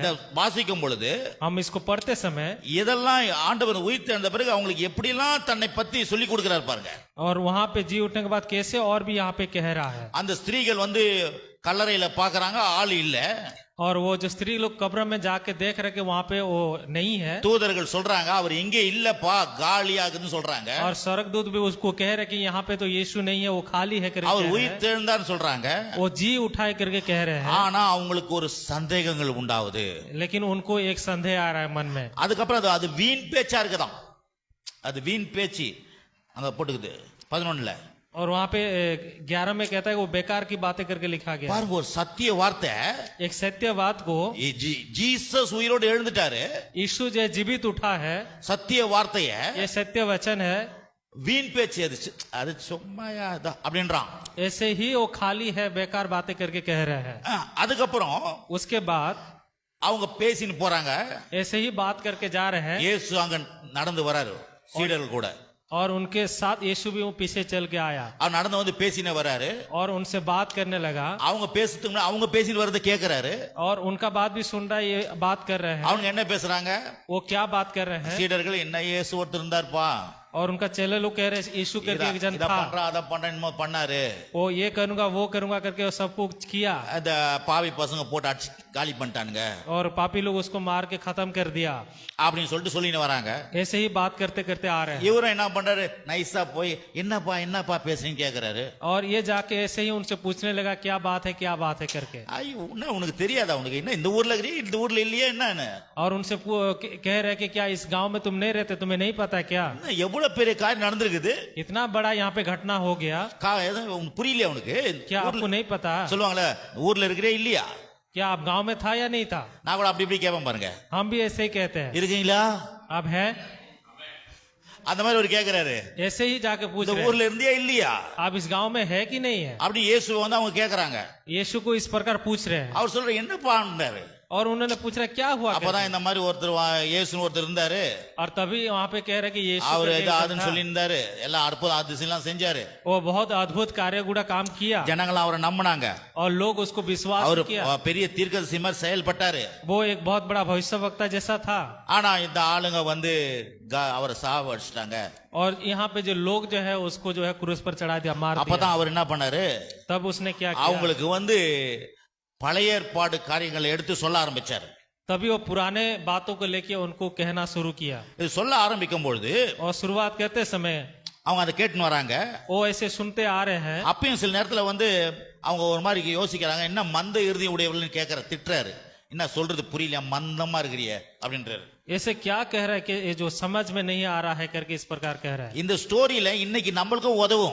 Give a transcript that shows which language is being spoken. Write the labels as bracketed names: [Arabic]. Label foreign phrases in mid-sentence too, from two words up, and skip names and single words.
[Tamil] இத வாசிக்கும் பொழுது [Hindi] हम इसको पढ़ते समय [Tamil] இதெல்லாம் ஆண்டவர் உயிர்த்தெழுந்த பிறகு அவங்களுக்கு எப்படிலாம் தன்னை பத்தி சொல்லி கொடுக்கிறார் பாருங்க. [Hindi] और वहां पे जी उठने के बाद कैसे और भी यहाँ पे कह रहा है. [Tamil] அந்த ஸ்திரீகள் வந்து கல்லறையில பாக்குறாங்க, ஆள் இல்ல. [Hindi] और वो जो स्त्री लोग कब्र में जाके देख रहे कि वहाँ पे वो नहीं है. [Tamil] தூதர்கள் சொல்றாங்க அவர் இங்கே இல்லப்பா, காலியாகுதுன்னு சொல்றாங்க. [Hindi] और स्वर्गदूत भी उसको कह रहे कि यहाँ पे तो यीशु नहीं है, वो खाली है करके [Tamil] அவர் உயிர்த்தெழுந்தான்னு சொல்றாங்க. [Hindi] वो जी उठाए करके कह रहे हैं. [Tamil] ஆனா அவங்களுக்கு ஒரு சந்தேகங்கள் உண்டாகுது. [Hindi] लेकिन उनको एक संदेह आ रहा है मन में. [Tamil] அதுக்கப்புறம் அது வீண் பேச்சா இருக்குதாம். அது வீண் பேச்சு அங்க போட்டுக்குது 11ல. [Hindi] और वहाँ पे 11 में कहता है वो बेकार की बातें करके लिखा गया. [Tamil] பாருங்க, ஒரு சத்திய வார்த்தை. [Hindi] एक सत्य बात को [Tamil] ஜீசஸ் உயிரோடு எழுந்துட்டாரு. [Hindi] यीशु जो जीवित उठा है, [Tamil] சத்திய வார்த்தைய [Hindi] ये सत्य वचन है. [Tamil] வீண் பேச்சு அது சும்மாயா அப்படின்றான். [Hindi] ऐसे ही वो खाली है, बेकार बातें करके कह रहे हैं. [Tamil] அதுக்கப்புறம் [Hindi] उसके बाद [Tamil] அவங்க பேசின்னு போறாங்க. [Hindi] ऐसे ही बात करके जा रहे हैं. [Tamil] இயேசு அங்க நடந்து வராரு சீடர்கள் கூட. [Hindi] और उनके साथ यीशु भी वो पीछे चल के आया [Tamil] அவர் நடந்து வந்து பேசினே வராரு. [Hindi] और उनसे बात करने लगा. [Tamil] அவங்க பேசுறதுக்கு அவங்க பேசிட்டு வரதை கேக்குறாரு. [Hindi] और उनका बात भी सुन रहा है, ये बात कर रहे हैं. [Tamil] அவங்க என்ன பேசுறாங்க? [Hindi] वो क्या बात कर रहे हैं? [Tamil] சீடர்கள் என்ன இயேசு ஒருத்தர் இருந்தார்ப்பா, [Hindi] और उनका चेले लोग कह रहे हैं यीशु करके एक जन था, [Tamil] அத பண்றேன்னு பண்ணாரு, [Hindi] वो ये करूंगा वो करूंगा करके वो सब कुछ किया. [Tamil] அந்த பாவி பசங்க போட்டு அடிச்சு காலி பண்ணிட்டானுங்க [Hindi] और पापी लोग उसको मार के खत्म कर दिया. [Tamil] அப்படின்னு சொல்லிட்டு சொல்லின்னு வராங்க. [Hindi] ऐसे ही बात करते करते आ रहे हैं. [Tamil] இவரும் என்ன பண்றாரு, நைஸா போய் என்னப்பா பேசுறீங்க கேக்குறாரு. [Hindi] और ये जाके ऐसे ही उनसे पूछने लगा क्या बात है करके. [Tamil] ஐயோ, என்ன உனக்கு தெரியாதா? உனக்கு என்ன இந்த ஊர்ல இருக்கிறீ, இந்த ஊர்ல இல்லையே என்னன்னு? [Hindi] और उनसे कह रहे कि क्या इस गांव में तुम नहीं रहते, तुम्हें नहीं पता क्या? [Tamil] எவ்வளவு பெரிய காரியம் நடந்திருக்குது. [Hindi] इतना बड़ा यहाँ पे घटना हो गया. [Tamil] புரியலையா உனக்கு? [Hindi] क्या आपको नहीं पता? [Tamil] சொல்லுவாங்களே, ஊர்ல இருக்கிறே இல்லையா? [Hindi] क्या आप गांव में था या नहीं था? [Tamil] நான் கூட அப்படி இப்படி கேட்பேன் பாருங்க. [Hindi] हम भी ऐसे ही कहते हैं. [Tamil] இருக்கீங்களா? [Hindi] अब है [Tamil] அந்த மாதிரி ஒரு கேக்குறாரு. [Hindi] ऐसे ही जाके पूछ [Tamil] இந்த [Hindi] रहे [Tamil] ஊர்ல இருந்தியா இல்லையா? [Hindi] आप इस गांव में है कि नहीं है? [Tamil] அப்படி இயேசு வந்து அவங்க கேக்குறாங்க. [Hindi] यीशु को इस प्रकार पूछ रहे हैं. [Tamil] அவர் சொல்ற என்னப்பான்றாரு. [Hindi] और उन्होंने पूछ रहा क्या हुआ करके. [Tamil] அப்பதான் இந்த மாதிரி ஒருத்தர் இயேசுன்னு ஒருத்தர் இருந்தாரு. [Hindi] और तभी वहाँ पे कह रहे कि यीशु [Tamil] அவர் [Hindi] करके [Tamil] ஏதோ [Hindi] एक [Tamil] அதுன்னு [Hindi] था. [Tamil] சொல்லி இருந்தாரு. எல்லாம் அற்புத அதிசயம்லாம் செஞ்சாரு. [Hindi] वो बहुत अद्भुत कार्य गुड़ा काम किया [Tamil] ஜனங்கள் அவரை நம்பினாங்க. [Hindi] और लोग उसको विश्वास [Tamil] அவர் [Hindi] किया. [Tamil] பெரிய தீர்க்கதரிசி மாதிரி செயல்பட்டாரு. [Hindi] वो एक बहुत बड़ा भविष्यवक्ता जैसा था. [Tamil] ஆனா இந்த ஆளுங்க வந்து அவரை சாவடிச்சிட்டாங்க. [Hindi] और यहाँ पे जो लोग जो है उसको जो है क्रूस पर चढ़ा दिया, मार दिया. [Tamil] அப்பதான் அவர் என்ன பண்ணாரு, [Hindi] तब उसने क्या किया? [Tamil] அவங்களுக்கு வந்து பழைய ஏற்பாடு காரியங்களை எடுத்து சொல்ல ஆரம்பிச்சாரு. [Hindi] तभी वो पुराने बातों को लेके उनको कहना शुरू किया. [Tamil] இது சொல்ல ஆரம்பிக்கும் பொழுது [Hindi] और शुरुआत करते समय [Tamil] அவங்க அதை கேட்டுன்னு வராங்க. [Hindi] वो ऐसे सुनते आ रहे हैं. [Tamil] அப்பயும் சில நேரத்துல வந்து அவங்க ஒரு மாதிரி யோசிக்கிறாங்க, என்ன மந்த இறுதி உடையவள்னு திட்டுறாரு. என்ன சொல்றது புரியல, மந்தமா இருக்கிறிய அப்படின்றாரு. [Hindi] ऐसे क्या कह रहा है कि ये जो समझ में नहीं आ रहा है करके इस प्रकार कह रहा है. [Tamil] இந்த ஸ்டோரியில இன்னைக்கு நம்மளுக்கும் உதவும்.